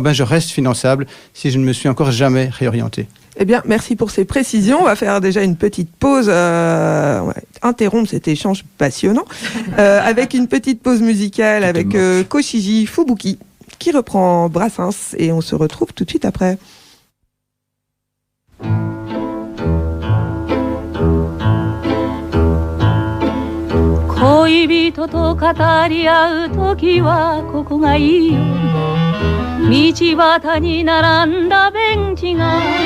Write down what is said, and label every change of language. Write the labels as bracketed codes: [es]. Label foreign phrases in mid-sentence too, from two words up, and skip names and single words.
[fr] Je reste finançable si je ne me suis encore jamais réorienté. Eh bien, merci pour ces précisions. On va faire déjà une petite pause, interrompre cet échange passionnant, avec une petite pause musicale avec Koshiji Fubuki, qui reprend Brassens, et on se retrouve tout de suite après. [ja] 恋人と語り合う時はここがいいよ道端に並んだベンチが